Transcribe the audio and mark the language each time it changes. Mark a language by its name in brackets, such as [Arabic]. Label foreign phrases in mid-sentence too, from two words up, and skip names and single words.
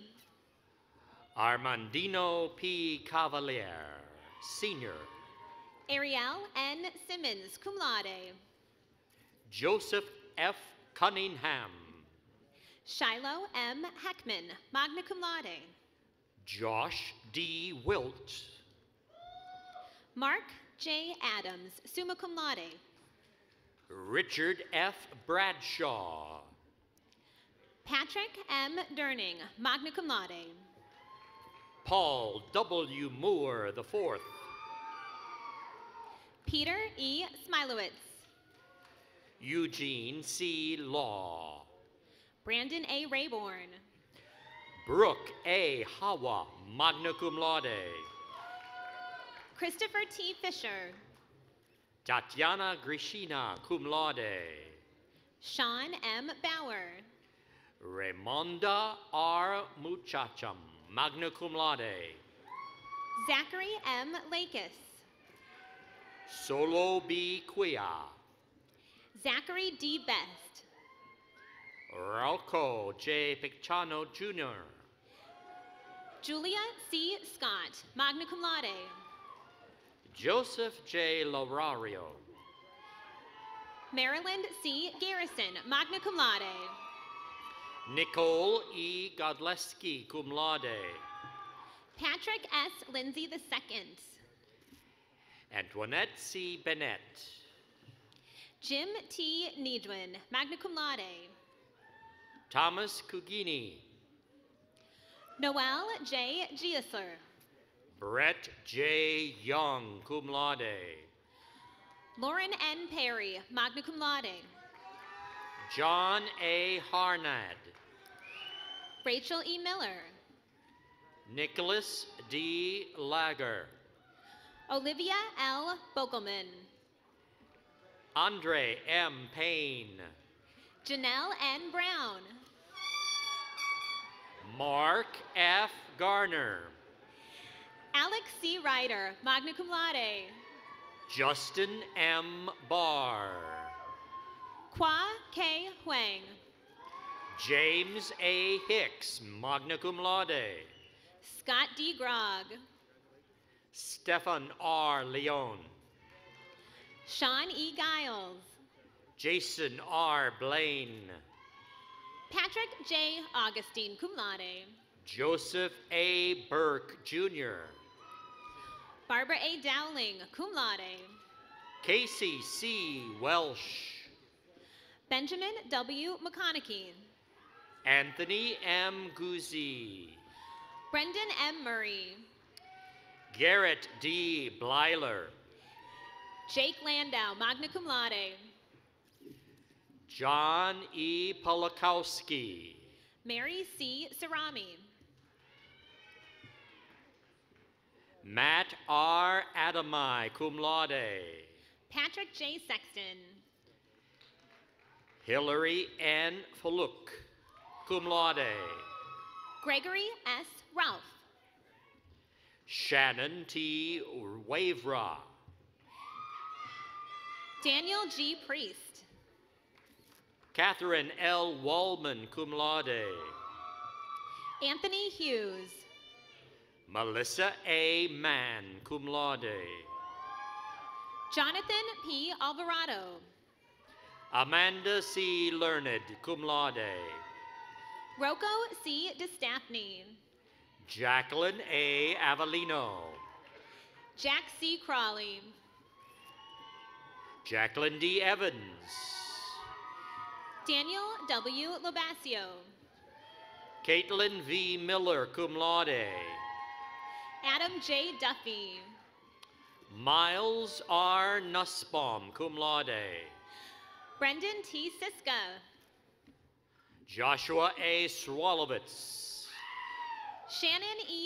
[English] Armandino P. Cavalier, senior. Ariel N. Simmons, [Latin] cum laude. [English] Joseph F. Cunningham. Shiloh M. Heckman, [Latin] magna cum laude. [English] Josh D. Wilt. Mark J. Adams, [Latin] summa cum laude. [English] Richard F. Bradshaw. Patrick M. Durning, [Latin] magna cum laude. [English] Paul W. Moore IV. Peter E. Smilowitz. Eugene C. Law. Brandon A. Rayborn. Brooke A. Hawa, [Latin] magna cum laude. [English] Christopher T. Fisher. Tatiana Grishina, [Latin] cum laude. [English] Sean M. Bauer. Raimonda R. Muchacham, [Latin] magna cum laude. [English] Zachary M. Lakis. Solo B. Quia. Zachary D. Best. Ralco J. Picciano Jr. Julia C. Scott, [Latin] magna cum laude. [English] Joseph J. Lorario. Maryland C. Garrison, [Latin] magna cum laude. [English] Nicole E. Godleski, [Latin] cum laude. [English] Patrick S. Lindsay II. Antoinette C. Bennett. Jim T. Nidwin, [Latin] magna cum laude. [English] Thomas Cugini. Noel J. Giesler. Brett J. Young, [Latin] cum laude. [English] Lauren N. Perry, [Latin] magna cum laude. [English] John A. Harnad. Rachel E. Miller. Nicholas D. Lager. Olivia L. Bogelman. Andre M. Payne. Janelle N. Brown. Mark F. Garner. Alex C. Ryder, [Latin] magna cum laude. [English] Justin M. Barr. Kwa K. Huang. James A. Hicks, [Latin] magna cum laude. [English] Scott D. Grog. Stefan R. Leon. Sean E. Giles. Jason R. Blaine. Patrick J. Augustine, [Latin] cum laude. [English] Joseph A. Burke, Jr. Barbara A. Dowling, [Latin] cum laude. [English] Casey C. Welsh. Benjamin W. McConaughey. Anthony M. Guzzi. Brendan M. Murray. Garrett D. Blyler. Jake Landau, [Latin] magna cum laude. [English] John E. Polakowski. Mary C. Sarami. Matt R. Adamai, [Latin] cum laude. [English] Patrick J. Sexton. Hillary N. Faluk, [Latin] cum laude. [English] Gregory S. Ralph. Shannon T. Wavera. Daniel G. Priest. Catherine L. Wallman, [Latin] cum laude. [English] Anthony Hughes. Melissa A. Mann, [Latin] cum laude. [English] Jonathan P. Alvarado. Amanda C. Learned, [Latin] cum laude. [English] Rocco C. DeStaffney. Jacqueline A. Avellino. Jack C. Crawley. Jacqueline D. Evans. Daniel W. Lobasio. Caitlin V. Miller, [Latin] cum laude. [English] Adam J. Duffy. Miles R. Nussbaum, [Latin] cum laude. [English] Brendan T. Siska. Joshua A. Swalowitz. Shannon E.